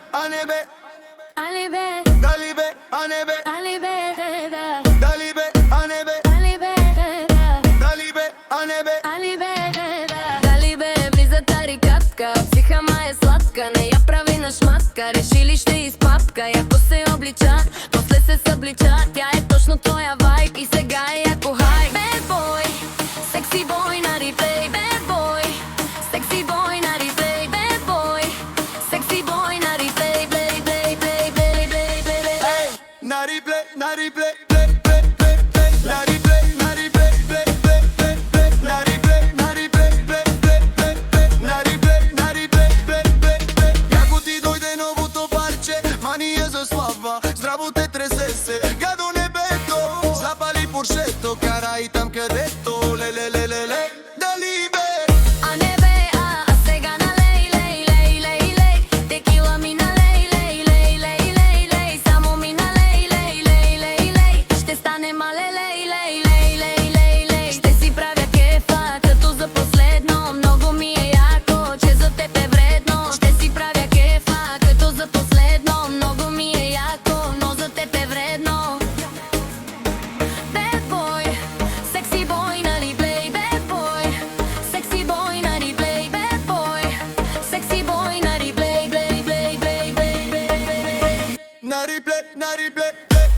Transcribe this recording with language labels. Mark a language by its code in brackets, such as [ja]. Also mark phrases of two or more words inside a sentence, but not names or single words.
[bg] nebe, Али бе, дали бе, а не бе, Али бе, дали бе, а не бе, Али бе, дали бе, а не бе. Али бе, дали бе, влиза тарикатка. Психа е сладка, не я прави на шматка. Решили ще изпапка, яко се облича, после се съблича. Тя е точно тоя вайб и сега е яко хайп. [en] Bad boy, sexy boy [bg] на реплей. [en] Bad boy, sexy boy [bg] на реплей. [en] Bad boy, sexy boy [bg] на реплей. [en] Play, play, play, play, play, play, play. Na replay, na replay, play, play, play, play. Na replay, na replay, play, play, play, play. Na replay, na replay, play, play, play, play. Na replay, na replay, play, play, play. [bg] Яко ти дойде новото парче, мания за слава, здраво те тресесе. Гадо небето, запали поршето, карай там където, ле-ле-ле-ле-ле. Дали бе? А не бе, а сега налей, лей, лей, лей, лей. Текила ми налей, лей, лей, лей, лей, лей. Само ми налей, лей, лей, лей, лей. Ще стане мале, лей, лей, лей, лей, лей, лей. Ще си правя кефа, като за последно. Много ми е яко, че за теб е вредно. Ще си правя кефа, като за последно. Много ми е яко, но за теб е вредно. [en] Bad boy, sexy boy на реплей. Bad boy, sexy boy на реплей. Bad boy, sexy boy на реплей. Play, play, play, play, play, play. Na replay, na replay.